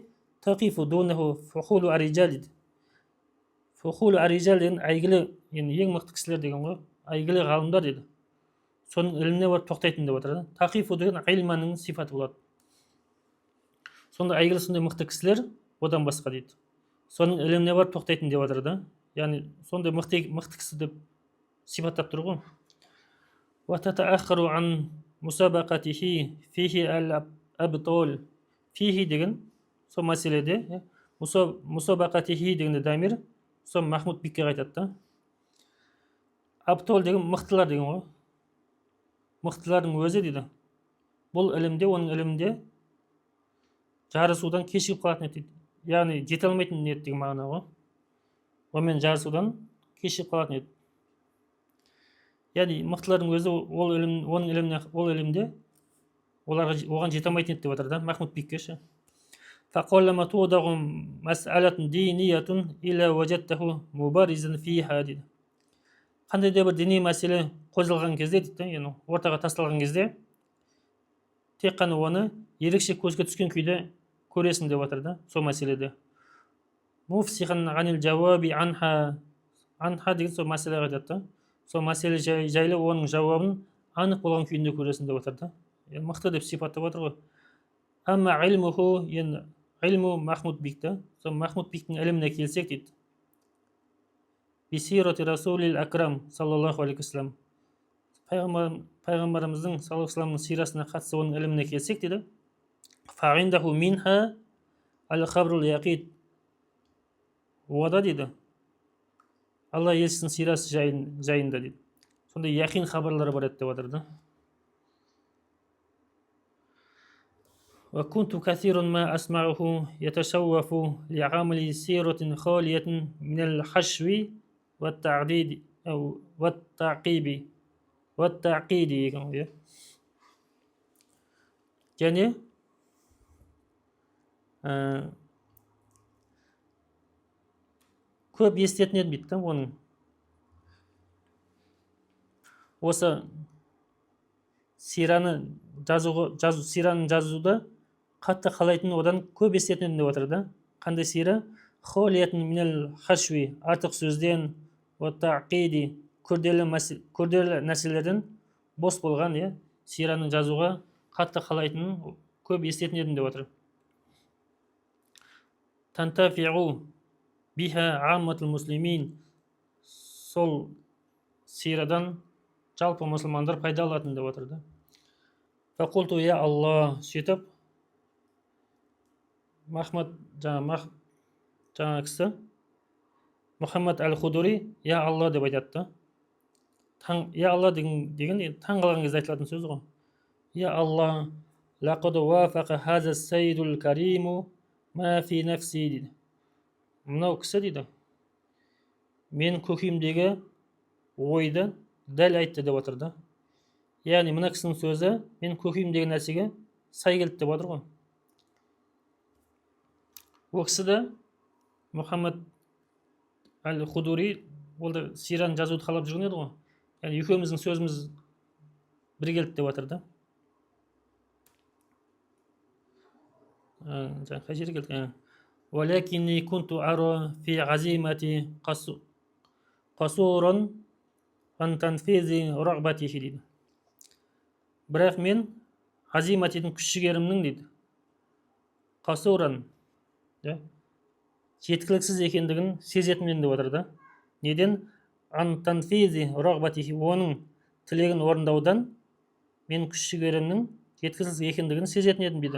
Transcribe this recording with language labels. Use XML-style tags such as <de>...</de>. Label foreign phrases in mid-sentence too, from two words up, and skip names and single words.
<ar>تقف دونه فحول الرجال</ar> <kk>дейді.</kk> <ar>فحول الرجال</ar> <kk>деген әйгілі, ең мықты кісілер деген ғой, әйгілі ғалымдар дейді. Соның іліміне барып тоқтайтын деп отыр. Тақифу деген айлманның сипаты болады. Сонда әйгілі сондай мықты кісілер одан басқа дейді. Соның іліміне барып тоқтайтын деп отыр да. Яғни сондай мықты кісі деп сипаттап тұр ғой.</kk> <ar>وَتَتَأَخَّرُ عَنْ مُسَابَقَتِهِ فِيهِ الْأَبْطَالِ فِيهِ</ar> <kk>деген сол мәселеде мұсабақатихи дегенде дамир сол Махмуд Бикке айтады да. Абтол деген мықтылар деген ғой. Мықтылардың өзі дейді. Бұл ілімде, оның ілімінде жарысудан кешігіп қалатын еді дейді. Яғни жете алмайтын еді деген мағына ғой. Онымен жарысудан кешігіп қалатын еді. Яғни мықтылардың өзі ол ілімде оған жете алмайтын еді деп отыр да Махмуд Бикке ше.</kk> <ar>فَقَلَّمَا تُوضَعُ مَسْأَلَةٌ دِينِيَّةٌ إِلَّا وَجَدْتَهُ مُبَارِزًا فِيهَا</ar> <kk>дейді. Қандай да бір діни мәселе қозғалған кезде дейді, ортаға тасталған кезде тек қана оны ерекше көзге түскен күйде көресің деп отыр да сол мәселеде.</kk> <ar>مفصحا عن الجواب عنها</ar> <kk>деген сол мәселеге айтады да. Сол мәселе жайлы оның жауабын анық болған күйінде көресің деп отыр да. Мықты деп сипаттап отыр ғой.</kk> <ar>أما علمه علم محمود بك та.</ar> <kk>Сол Махмуд Биктің іліміне келсек дейді.</kk> <ar>بسيرة الرسول الأكرم صلى الله عليه وسلم.</ar> <kk>Пайғамбарымыздың</kk> <ar>صلى الله عليه</ar> <kk>вассаламның сирасына қатысты оның іліміне келсек дейді.</kk> <ar>فعنده منها الخبر اليقين.</ar> <kk>Ода дейді. Алла елшісінің сирасы жайында дейді. Сондай яқин хабарлары бар еді деп отыр да.</kk> <ar>وكنت كثير ما أسمعه يتشوف لعمل سيرة خالية من الحشو والتعديد أو والتعقيب يعني</ar> <kk>көп естетін едім дейді оның. Осы сираның жазуда қатты қалайтын одан көп естетін деп отыр да. Қандай сира?</kk> <ar>خالية من الحشو,</ar> <kk>артық сөзден, күрделі нәрселерден бос болған, сираның жазуға қатты қалайтынын көп естетін едім деп отыр.</kk> <ar>تنتفع بها عامة المسلمين,</ar> <kk>сол сирадан жалпы мұсылмандар пайда алатын деп отыр да.</kk> <ar>فقلت يا الله,</ar> <kk>сөйтіп жаңа кісі Мұхаммад әл-Худури</kk> <ar>يا الله</ar> <kk>деп айтады да.</kk> <ar>يا الله</ar> <kk>деген таң қалған кезде айтылатын сөз ғой.</kk> <ar>يا الله, لقد وافق هذا السيد الكريم ما في نفسي дейді.</ar> <kk>Мынау кісі дейді, мен көкейімдегі ойды дәл айтты деп отыр да. Яғни мына кісінің сөзі мен көкейімдегі нәрсеге сай келді деп отыр ғой. Ол кісі де Мұхаммад әл-Худури, ол да сираны жазуды қалап жүрген еді ғой. Яғни екеуміздің сөзіміз бір келді деп отыр да. Қай жерге келді?</kk> <ar>ولكني كنت أرى في عزيمتي قصورا عن تنفيذ رغبته дейді.</ar> <kk>Бірақ мен азиматидің күш-жігерімнің дейді қасуран жеткіліксіз екендігін сезетінмін деп отыр да. Неден?</kk> <ar>عن تنفيذ رغبته,</ar> <kk>оның тілегін орындаудан мен күш-жігерімнің жеткіліксіз екендігін сезетін едім дейді.</kk>